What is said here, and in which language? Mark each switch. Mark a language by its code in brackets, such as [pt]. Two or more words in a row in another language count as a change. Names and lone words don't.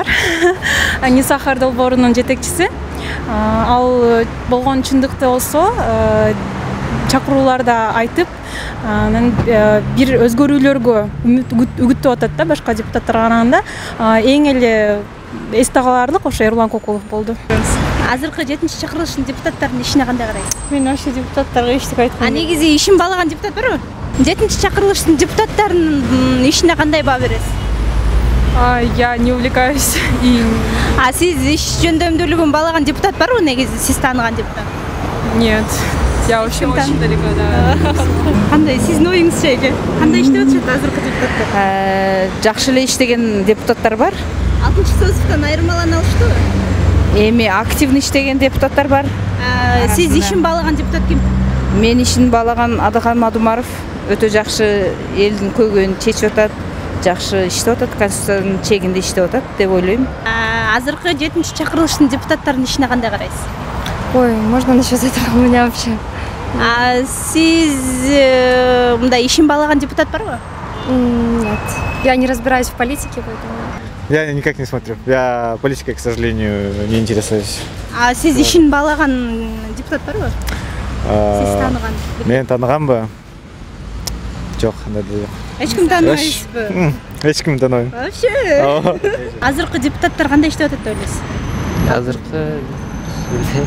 [ky] Нисахар долбоорунун жетекчиси. Ал болгон чындыкты болсо, чакырууларда айтып, бир өзгөрүүлөргө үгүттөп атат да башка депутаттарга караганда. Эң эле эсте каларлык ошо Эрлан Кокулов болду. Азыркы 7-чи чакырылыштын депутаттарынын ишине кандай карайсыз? Мен ошо депутаттарга эчтеке айткым. Негизи ишин баалаган депутат барбы? 7-чи чакырылыштын депутаттарынын ишине кандай баа бересиз? [ru] Я не увлекаюсь. [ky] Сиз иш жөндөмдүүлүгүн баалаган депутат барбы негизи, сиз тааныган депутат? [ru] Нет. Я вообще очень далеко, да. [ky] Кандай, сиздин оюңузча эке? Кандай иштеп атышат азыркы депутаттар? Жакшы эле иштеген депутаттар бар. 6-Созовдон айырмалана алыштыбы? Эми активный иштеген депутаттар бар. Сиз ишин баалаган депутат ким? Мен ишин баалаган Адыхан Мадумаров өтө жакшы элдин көйгөйүн чечип атат, жакшы иштеп атат, конституциянын чегинде иштеп атат деп ойлойм. Азыркы 7-чи чакырылыштын депутаттарынын ишине кандай карайсыз? Ой, [ru] можно насчет этого у меня вообще? [ky] Сиз мындай ишин баалаган депутат барбы? [ru] Нет. Я не разбираюсь в политике, поэтому... Я никак не смотрю. Я политикой, к сожалению, не интересуюсь. [ky] Сиз ишин баалаган депутат барбы? Сиз тааныган? Мен тааныганбы? Жок, андай да жок. Эч ким тааныбайсызбы? Эч ким тааныбайм. [ru] Вообще? [ky] Азыркы депутаттар кандай иштеп атат деп ойлойсуз? Азыркы билбейм.